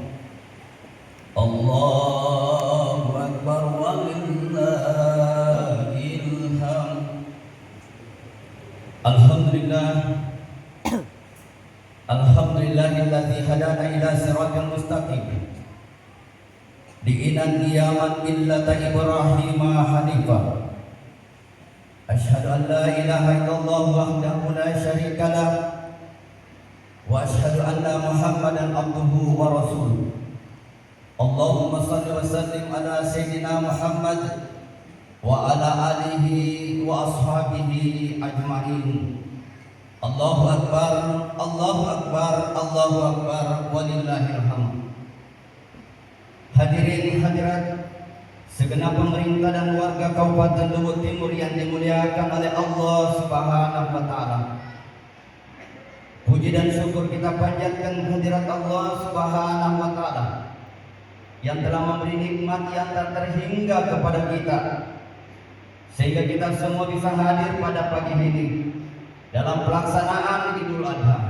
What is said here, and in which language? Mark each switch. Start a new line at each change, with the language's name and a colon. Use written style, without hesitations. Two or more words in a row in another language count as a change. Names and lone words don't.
Arabic: الله أكبر ولله الحمد. Alhamdulillah. الحمد لله الذي هدانا إلى صراط المستقيم. دينا قيما ملة إبراهيم حنيفا. أشهد أن لا إله إلا الله وحده لا شريك له وأشهد أن محمدا عبده ورسوله. اللهم صل وسلم على سيدنا محمد وعلى آله وأصحابه أجمعين. الله أكبر، الله أكبر، الله أكبر، ولله الحمد.
Indonesian: Hadirin hadirat, segenap pemerintah dan warga Kabupaten Lampung Timur yang dimuliakan oleh Allah
Arabic: سبحانه وتعالى.
Indonesian: Puji dan syukur kita panjatkan kehadirat Allah
Arabic: سبحانه وتعالى
Indonesian: yang telah memberi nikmat yang tak terhingga kepada kita, sehingga kita semua bisa hadir pada pagi ini dalam pelaksanaan Idul Adha.